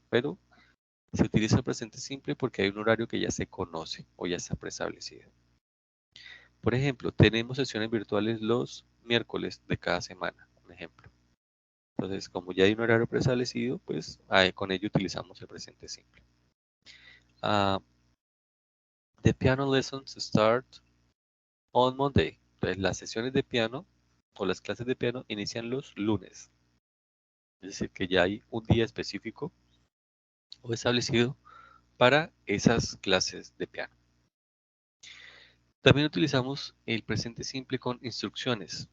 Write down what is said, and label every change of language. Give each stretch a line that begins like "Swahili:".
Spanish: Pero se utiliza el presente simple porque hay un horario que ya se conoce o ya está preestablecido. Por ejemplo, tenemos sesiones virtuales los miércoles de cada semana, un ejemplo. Entonces, como ya hay un horario preestablecido, pues con ello utilizamos el presente simple.
English: The piano lessons start on Monday.
Spanish: Entonces, las sesiones de piano o las clases de piano inician los lunes. Es decir, que ya hay un día específico o establecido para esas clases de piano. También utilizamos el presente simple con instrucciones.